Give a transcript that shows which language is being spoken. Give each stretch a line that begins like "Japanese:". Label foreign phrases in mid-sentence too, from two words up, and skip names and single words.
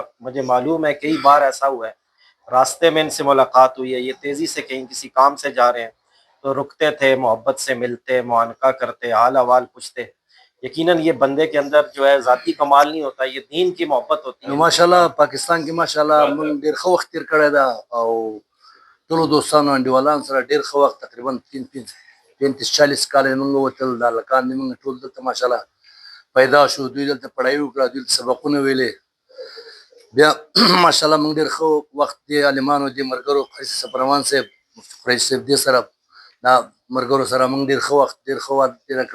Urdu: مجھے معلوم ہے کئی بار ایسا ہوا ہے، راستے میں ان سے ملاقات ہوئی ہے، یہ تیزی سے کہیں کسی کام سے جا رہے ہیں تو رکتے تھے، محبت سے ملتے، معانقہ کرتے، حال احوال پوچھتے۔ یقیناً یہ بندے کے اندر جو ہے ذاتی کمال نہیں ہوتا، یہ دین کی محبت ہوتی ہے۔
Pashto: ماشاءاللہ پاکستان کې ماشاءالله موږ ډېر ښه وخت تیر کړی دا، او ټولو دوستانو انډیوالانو سره ډېر ښه وخت، تقریبا 35-40 کاله موږ وتل، دا هلکان دي موږ ټول دلته ماشاءالله پیدا شو، دوی دلته پړایي وکړه، دوی دلته سبقونه ویلې، بیا ماشاءالله موږ ډېر ښه وخت د عالمانو د ملګرو قري سفر امان صاحب مفتي قریشي صاحب دې سره دا ملګرو سره موږ ډېر ښه وخت تېره کړه.